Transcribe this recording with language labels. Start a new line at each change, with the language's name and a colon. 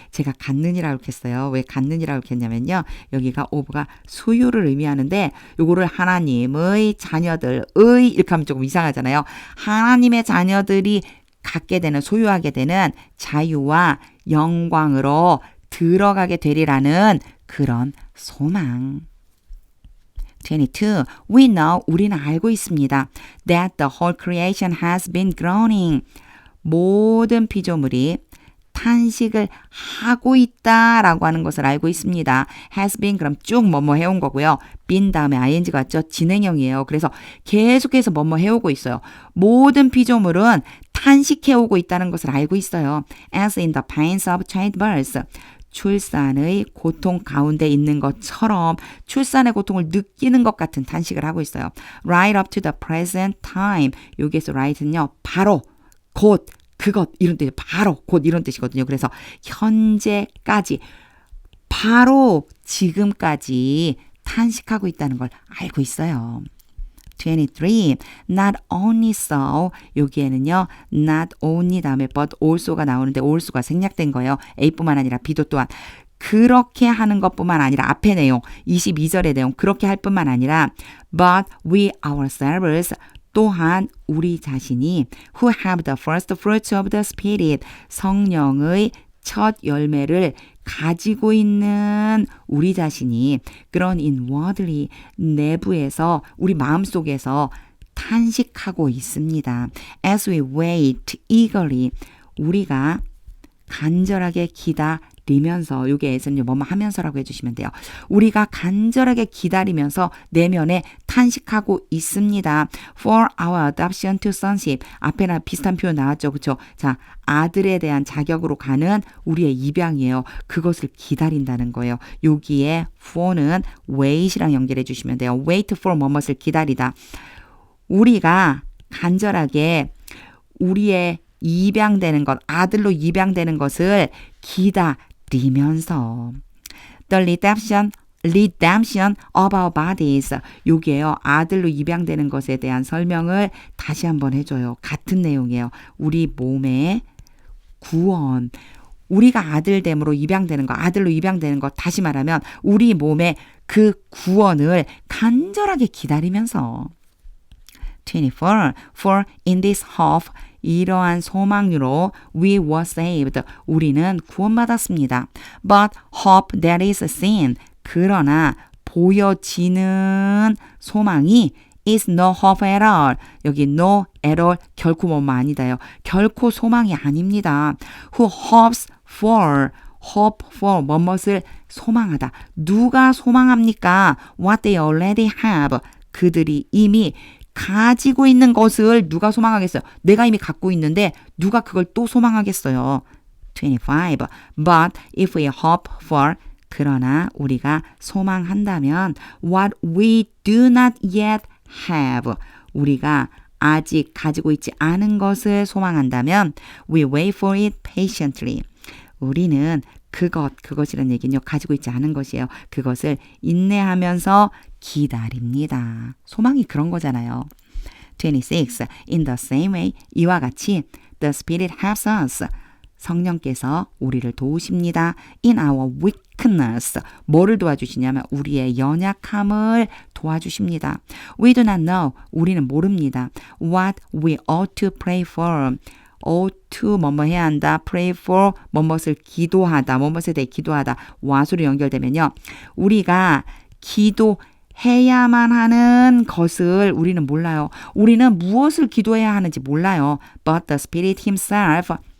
Korean: 제가 갖는이라고 했어요. 왜 갖는이라고 했냐면요. 여기가 of가 소유를 의미하는데 요거를 하나님의 자녀들의 이렇게 하면 조금 이상하잖아요. 하나님의 자녀들이 갖게 되는 소유하게 되는 자유와 영광으로 들어가게 되리라는 그런 소망. 22.
English: We know,
Korean: 우리는 알고 있습니다.
English: That the whole creation has been groaning.
Korean: 모든 피조물이 탄식을 하고 있다라고 하는 것을 알고 있습니다. has been 그럼 쭉 뭐뭐 해온 거고요. been 다음에 ing가 왔죠. 진행형이에요. 그래서 계속해서 뭐뭐 해오고 있어요. 모든 피조물은 탄식해오고 있다는 것을 알고 있어요.
English: as in the pains of childbirth.
Korean: 출산의 고통 가운데 있는 것처럼 출산의 고통을 느끼는 것 같은 탄식을 하고 있어요.
English: right up to the present time.
Korean: 여기에서 right는요. 바로, 곧, 그것 이런 뜻이 바로 곧 이런 뜻이거든요. 그래서 현재까지 바로 지금까지 탄식하고 있다는 걸 알고 있어요.
English: 23. Not only so.
Korean: 여기에는요. Not only 다음에 but also가 나오는데 also가 생략된 거예요. A뿐만 아니라 B도 또한. 그렇게 하는 것뿐만 아니라 앞의 내용 22절의 내용 그렇게 할 뿐만 아니라
English: but we ourselves
Korean: 또한 우리 자신이
English: who have the first fruits of the Spirit
Korean: 성령의 첫 열매를 가지고 있는 우리 자신이 그런 inwardly 내부에서 우리 마음속에서 탄식하고 있습니다.
English: As we wait eagerly
Korean: 우리가 간절하게 기다리면서 요게 S는요 뭐뭐 하면서라고 해주시면 돼요. 우리가 간절하게 기다리면서 내면에 탄식하고 있습니다.
English: For our adoption to sonship.
Korean: 앞에나 비슷한 표현 나왔죠. 그렇죠? 자, 아들에 대한 자격으로 가는 우리의 입양이에요. 그것을 기다린다는 거예요. 여기에 for는 wait이랑 연결해 주시면 돼요. wait for 뭐뭇을 기다리다. 우리가 간절하게 우리의 입양되는 것, 아들로 입양되는 것을 기다리면서
English: The redemption of our bodies.
Korean: 요게요. 아들로 입양되는 것에 대한 설명을 다시 한번 해줘요. 같은 내용이에요. 우리 몸의 구원. 우리가 아들됨으로 입양되는 것, 아들로 입양되는 것, 다시 말하면 우리 몸의 그 구원을 간절하게 기다리면서 24.
English: For in this hope
Korean: 이러한 소망으로
English: we were saved.
Korean: 우리는 구원받았습니다. But hope that is seen. 그러나 보여지는 소망이
English: is no hope at all.
Korean: 여기 no at all 결코 뭐뭐 아니다요. 결코 소망이 아닙니다.
English: Who hopes for hope for
Korean: 뭐뭇을 소망하다. 누가 소망합니까?
English: What they already have.
Korean: 그들이 이미 가지고 있는 것을 누가 소망하겠어요? 내가 이미 갖고 있는데 누가 그걸 또 소망하겠어요? 25.
English: But if we hope for
Korean: 그러나 우리가 소망한다면
English: what we do not yet have
Korean: 우리가 아직 가지고 있지 않은 것을 소망한다면
English: we wait for it patiently.
Korean: 우리는 그것이란 얘기는요. 가지고 있지 않은 것이에요. 그것을 인내하면서 기다립니다. 소망이 그런 거잖아요. 26.
English: In the same way,
Korean: 이와 같이
English: the Spirit helps us.
Korean: 성령께서 우리를 도우십니다.
English: In our weakness.
Korean: 뭐를 도와주시냐면 우리의 연약함을 도와주십니다.
English: We do not know.
Korean: 우리는 모릅니다.
English: What we ought to pray for.
Korean: ought to 뭐뭐 해야 한다. pray for 뭐뭇을 기도하다. 뭐뭇에 대해 기도하다. 와수로 연결되면요. 우리가 기도해야만 하는 것을 우리는 몰라요. 우리는 무엇을 기도해야 하는지 몰라요.
English: But the Spirit Himself.